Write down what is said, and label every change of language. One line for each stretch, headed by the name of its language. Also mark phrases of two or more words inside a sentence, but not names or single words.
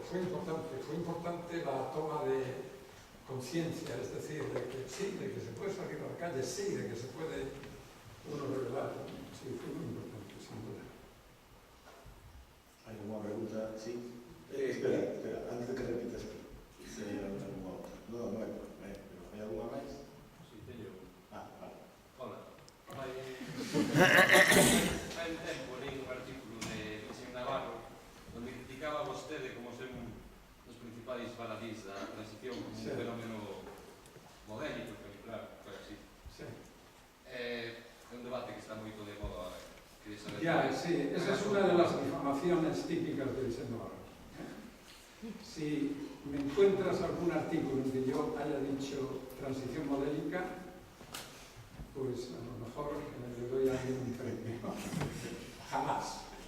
Spanish: Fue importante la toma de conciencia, es decir, de que sí, de que se puede salir a la calle, sí, de que se puede uno revelar. Sí, fue muy importante, sin duda. ¿Hay alguna pregunta? Sí. Espera, antes de que repitas, si hay alguna otra. No hay, pero ¿hay alguna más? Sí,
Galician: teño. Vale. Hola. Hai un tempo leí un artículo de José Navarro onde criticaba a vostede como ser un dos principais baladís da transición como un fenómeno modélico, porque claro, foi así. Sí. É un debate que está moito de moda ahora.
Spanish: Ya, sí, esa es una de las difamaciones típicas del Senado. Si me encuentras algún artículo en que yo haya dicho transición modélica, pues a lo mejor le doy a alguien un premio. Jamás.